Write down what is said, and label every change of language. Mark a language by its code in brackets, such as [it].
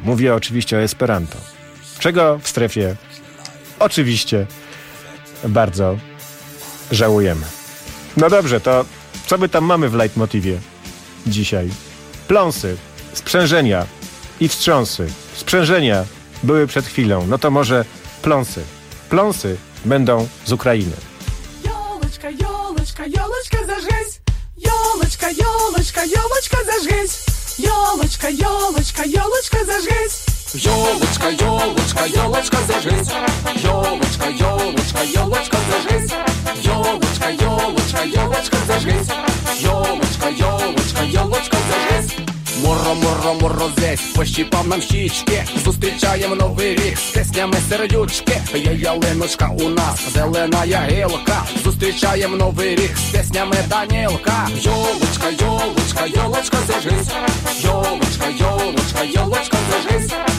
[pl] Mówię oczywiście o Esperanto, czego w strefie oczywiście bardzo żałujemy. No dobrze, to co my tam mamy w leitmotywie dzisiaj? Pląsy, sprzężenia i wstrząsy. Sprzężenia były przed chwilą, no to może pląsy. Pląsy będą z Ukrainy. [ru] Ёлочка, ёлочка, ёлочка зажгись. Ёлочка, ёлочка, ёлочка зажгись. Ёлочка, ёлочка, ёлочка зажгись. Ёлочка, ёлочка, ёлочка зажгись. Ёлочка, ёлочка, ёлочка зажгись. Ёлочка, ёлочка, ёлочка зажгись. [uk] Моро, моро, морозець, пощіпав нам щічки. Зустрічаємо новий рік з піснями сердючки. Є ялиночка у нас, зелена ягилка. Зустрічаємо новий рік з піснями Данілка. [ru] Йолочка, йолочка, йолочка зажись. Йолочка, йолочка, йолочка зажись.